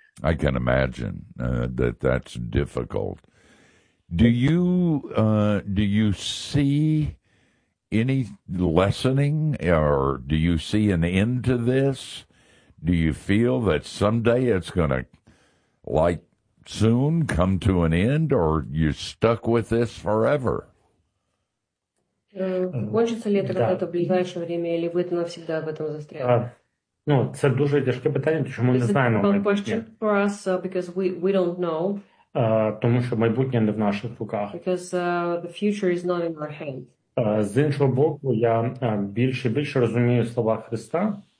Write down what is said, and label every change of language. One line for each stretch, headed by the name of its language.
English: I can imagine that that's difficult. Do you see any lessening, or do you see an end to this? Do you feel that someday it's going to, like, soon come to an end, or you're stuck with this forever?
Russian: Кончиться ли это когда-то в ближайшее время, или вы навсегда в этом застряли?
Ukrainian: Ну, це дуже тяжке питання, тому що ми не знаємо.
English: It's a difficult question for us, because we don't know.
Ukrainian: Тому що майбутнє не в наших руках.
English: Because the future is not in our hands.
Ukrainian: З іншого боку, я більше і більше розумію слова Христа.